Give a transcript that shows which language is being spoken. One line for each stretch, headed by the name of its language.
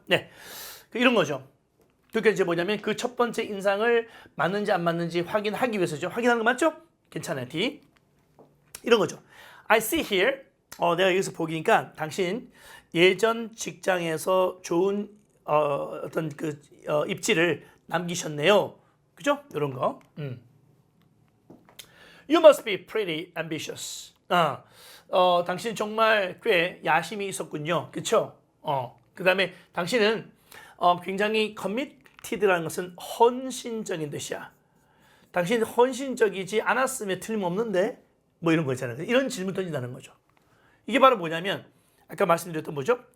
Korean: 네, 이런 거죠. 그러니까 이제 뭐냐면 그 첫 번째 인상을 맞는지 안 맞는지 확인하기 위해서죠. 확인하는 거 맞죠? 괜찮아요. D. 이런 거죠.
English: I see here.
Korean: 내가 여기서 보기니까 당신 예전 직장에서 좋은 어떤 그 입지를 남기셨네요. 그죠? 이런 거.
English: You must be pretty ambitious.
Korean: 당신 정말 꽤 야심이 있었군요. 그렇죠? 그다음에 당신은 굉장히 committed라는 것은 헌신적인 뜻이야. 당신 헌신적이지 않았으면 틀림없는데 뭐 이런 거 있잖아요. 이런 질문 던진다는 거죠. 이게 바로 뭐냐면 아까 말씀드렸던 뭐죠?